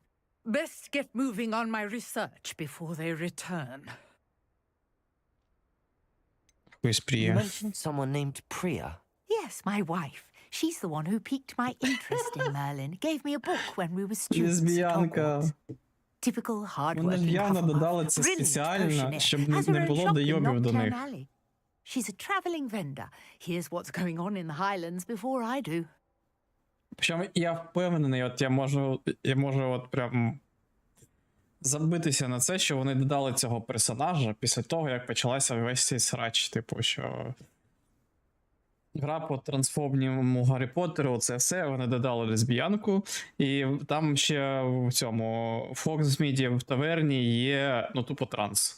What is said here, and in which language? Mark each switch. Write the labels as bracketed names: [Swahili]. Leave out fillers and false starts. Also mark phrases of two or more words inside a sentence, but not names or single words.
[English] Best get moving on my research before they return. Who's Priya? You mentioned someone named Priya. Yes, my wife. She's the one who piqued my interest in Merlin. Gave me a book when we were students at Hogwarts. Typical hard-working [Ukrainian] явно додали [English] Hufflepuff. [Ukrainian] це [English] Brilliant [Ukrainian] спеціально, [English] potionist. [Ukrainian] щоб [English] Has her [Ukrainian] не [English] own [Ukrainian] було [English] shop in [Ukrainian] дойобів до [English] Knockdown [Ukrainian] них. [English] Alley. She's a travelling vendor. Hears what's going on in the Highlands before I do. [Ukrainian] Причому я впевнений, от я можу от прям забитися на це, що вони додали цього персонажа після того, як почалася весь цей срач, типу, що гра по трансфобному Гаррі Поттеру, це все, вони додали лесбіянку, і там ще в цьому в Фоксміді в таверні є, ну, тупо транс.